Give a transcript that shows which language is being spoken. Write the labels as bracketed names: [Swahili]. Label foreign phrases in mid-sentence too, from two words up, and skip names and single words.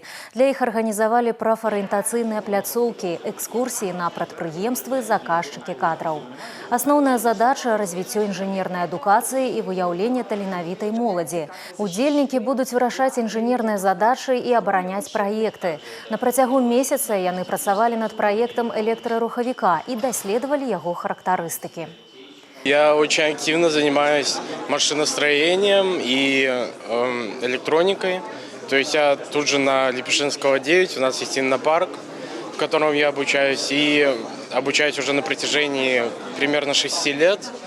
[Belarusian] Для іх арганізавалі прафарыентацыйныя пляцоўкі, экскурсіі на прадпрыемствы, заказчыкі кадраў. Асноўная задача – развіццё інжынернай адукацыі і выяўленне таленавітай моладзі. Удзельнікі будуць вырашаць інжынерныя задачы і абараняць праекты. На працягу месяца яны працавалі над праектам электрарухавіка [Russian] и доследовали его характеристики. Я очень активно занимаюсь машиностроением и электроникой. То есть я тут же на Лепешинского 9, у нас есть иннопарк, в котором я обучаюсь. И обучаюсь уже на протяжении примерно 6 лет.